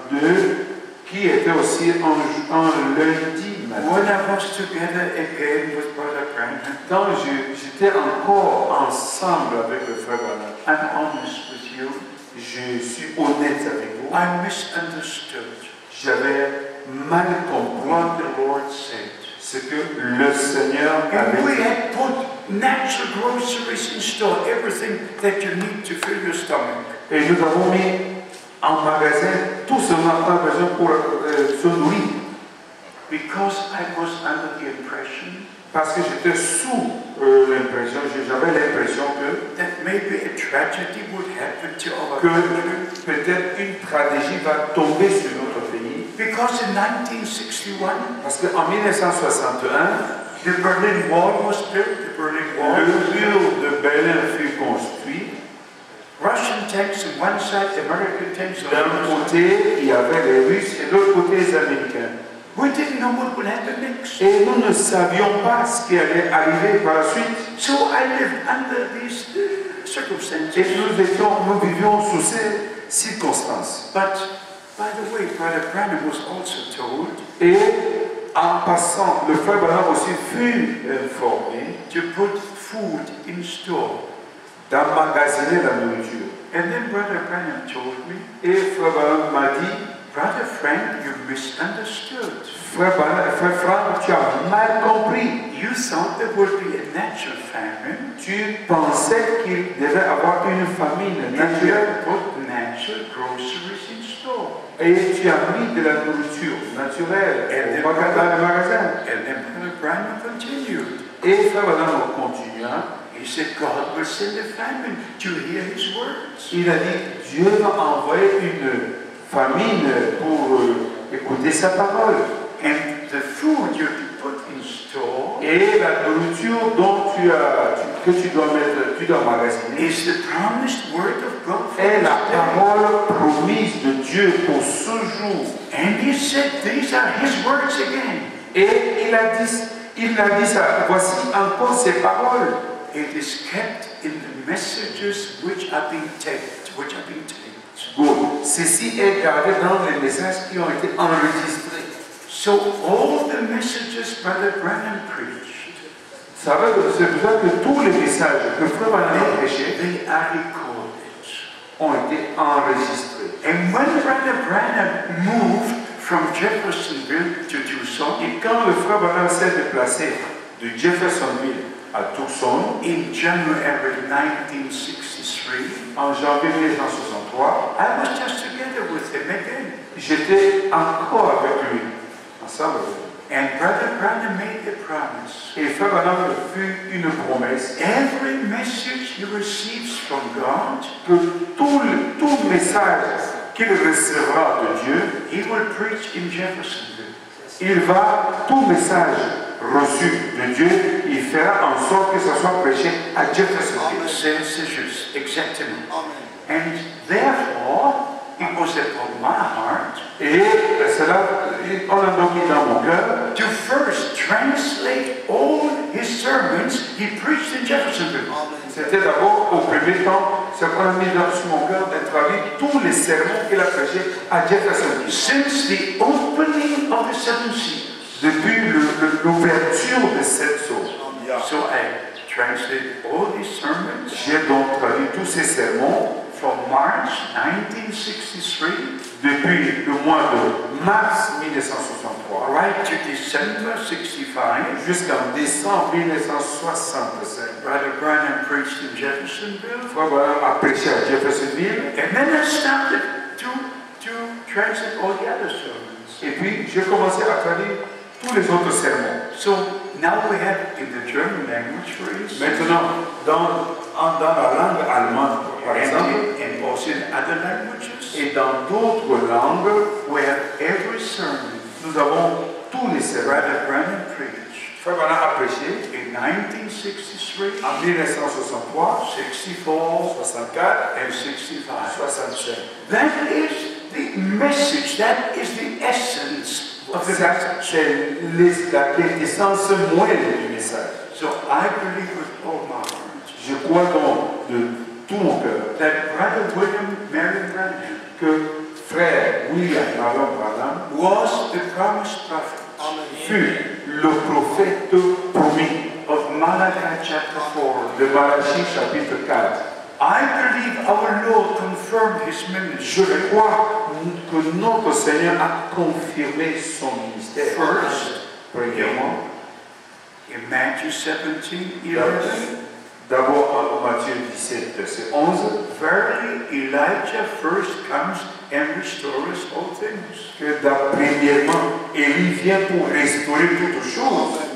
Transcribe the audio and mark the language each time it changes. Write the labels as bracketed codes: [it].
[fr] 62, qui était aussi un lundi matin. [en] When I was together again with Brother Branham, [fr] Quand j'étais encore ensemble avec le frère Branham, [en] I'm honest with you, [fr] je suis honnête avec vous, [en] I misunderstood [fr] j'avais mal compris [en] what the Lord said. [fr] ce que le Seigneur [en] And we [fr] avait dit. [en] had put natural groceries in store, everything that you need to fill your stomach. [fr] Et nous avons mis en magasin tout ce dont on a besoin pour se nourrir. [en] Because I was under the impression [fr] Parce que j'étais sous l'impression, j'avais l'impression [en] that maybe a tragedy would happen to our [fr] que [en] country. [fr] peut-être une tragédie va tomber sur notre pays. [en] Because in 1961, [fr] Parce qu'en 1961, [en] the Berlin Wall was built, the Berlin Wall. [fr] le mur de Berlin fut construit. [en] Russian tanks on one side, American tanks on the [fr] D'un [en] other side. [fr] côté, il y avait les Russes et de l'autre côté, les Américains. [en] We didn't know what would happen next. [fr] Et nous ne savions pas ce qui allait arriver par la suite. [en] So I lived under these circumstances. [fr] Et nous vivions sous ces circonstances. [en] But, by the way, Brother Branham was also told [fr] Et en passant, le frère Branham aussi fut informé [en] to put food in store. [fr] d'emmagasiner la nourriture. [en] And then Brother Branham told me, [fr] Et frère Branham m'a dit, [en] Brother Frank, you misunderstood. [fr] frère Franck, tu as mal compris. [en] You thought there would be a natural famine. [fr] Tu pensais qu'il devait avoir une famine [en] And you [fr] naturelle. [en] put natural groceries in store. [fr] Et tu as mis de la nourriture naturelle dans le magasin. [en] And then Brother Branham continued. [fr] Et frère Branham continua. [en] He said, God will send a famine to hear his words. [fr] Il a dit, Dieu va envoyer une famine pour écouter sa parole. [en] And the food you put in store [fr] Et la nourriture dont que tu dois magasiner [en] is the promised word of God for [fr] est la [en] this day. [fr] parole promise de Dieu pour ce jour. [en] And he said, these are his words again. [fr] Et il a dit ça, voici encore ses paroles. [en] It is kept in the messages which are being taped, Good. [fr] Ceci est gardé dans les messages qui ont été enregistrés. [en] So all the messages Brother Branham preached, [fr] C'est pour ça que tous les messages que Frère Branham prêchait [en] they are recorded. [fr] ont été enregistrés. [en] And when Brother Branham moved from Jeffersonville to Tucson, [fr] Et quand le Frère Branham s'est déplacé de Jeffersonville à Tucson, [en] in January 1963, [fr] en janvier 1963, [en] I was just together with him again. [fr] j'étais encore avec lui, ensemble avec lui. [en] And Brother Branham made the promise. [fr] Et Frère Branham fut une promesse [en] Every message he receives from God, [fr] que tout message qu'il recevra de Dieu, [en] he will preach in Jeffersonville. [fr] il va, tout message reçu de Dieu, il fera en sorte que ça soit prêché à Jeffersonville. C'est juste, exactement. [en] And therefore, it was upon my heart [fr] Et cela, on a donc mis dans mon cœur [en] to first translate all his sermons he preached in Jeffersonville. [fr] c'était d'abord, au premier temps, ce qu'on a mis sur mon cœur de traduire tous les sermons qu'il a prêchés à Jeffersonville. [en] Since the opening of the seven seals. [fr] Depuis l'ouverture de cette source. [en] So I translated all these sermons [fr] J'ai donc traduit tous ces sermons [en] from March 1963 [fr] depuis le mois de mars 1963 [en] right to December 65. [fr] jusqu'en décembre 1965. [en] Brother Branham preached in Jeffersonville. [fr] Frère Branham a prêché à Jeffersonville. [en] And then I started to translate all the other sermons. [fr] Et puis, j'ai commencé à traduire tous les autres sermons. [en] So now we have in the German language, for instance, [fr] Maintenant, dans la langue allemande, par exemple, [en] and also in other languages, [fr] et dans d'autres langues, [en] we have every sermon [fr] nous avons tous les sermons. [en] Brother Branham preached [fr] Frère Branham a prêché [en] in 1963, [fr] en 1963, [en] 64, [fr] 64 [en] and 65. [fr] 67. [en] That is the message, that is the essence of the message. [fr] C'est la quintessence moelle du message. [en] So I believe with all my heart [fr] Je crois donc de tout mon cœur [en] that Brother William Marion Branham [fr] que frère William Marion Branham [en] was the promised prophet [fr] fut le prophète promis [en] of Malachi chapter 4. [fr] de Malachie chapitre 4. [en] I believe our Lord confirmed his [fr] Je [en] ministry [fr] crois que notre Seigneur a confirmé son ministère. [en] first [fr] Premièrement, [en] in Matthew 17:11. [fr] d'abord en Matthieu 17, verset 11, [en] Verily, Elijah first comes and restores all things. [fr] que premièrement, Élie vient pour restaurer toutes choses.